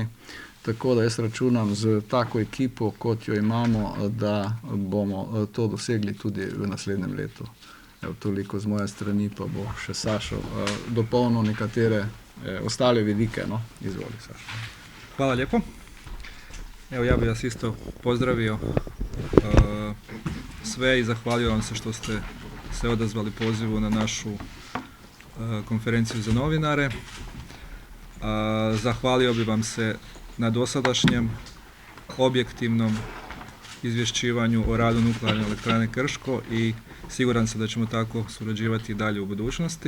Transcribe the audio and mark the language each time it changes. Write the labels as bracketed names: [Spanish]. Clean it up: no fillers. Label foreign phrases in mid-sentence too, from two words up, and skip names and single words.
[Slovenian] Tako da jaz računam z tako ekipo, kot jo imamo, da bomo to dosegli tudi v naslednjem letu. Toliko z moje strani, pa bo še Sašo dopolnil nekatere ostale vidike. No? Izvoli, Sašo. [Croatian] Hvala lijepo. Evo, ja bih vas isto pozdravio sve i zahvalio vam se što ste se odazvali pozivu na našu konferenciju za novinare. Zahvalio bih vam se na dosadašnjem objektivnom izvješćivanju o radu Nuklearne elektrane Krško i siguran sam da ćemo tako surađivati i dalje u budućnosti.